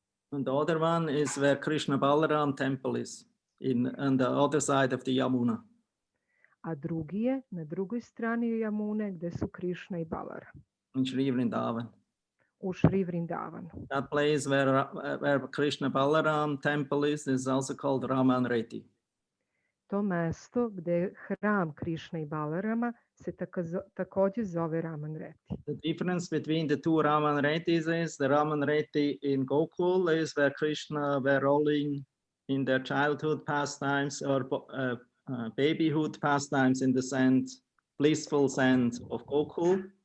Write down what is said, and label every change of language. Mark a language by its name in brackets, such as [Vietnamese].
[English] And the other one is where Krishna Balaram temple is, on the other side of the Yamuna. [Serbian] A drugi je na drugoj strani Jamune gde su Krišna i Balaram. [English] In Sri Vrindavan. [Serbian] U Šri Vrindavanu. [English] That place where Krishna Balaram temple is also called Raman Reti. [Serbian] To mesto gde je hram Krišne i Balarama se takođe zove Raman Reti. [English] The difference between the two Raman Retis is the Raman Reti in Gokul is where Krishna were rolling in their childhood pastimes or babyhood pastimes in the sand, blissful sand of Gokul.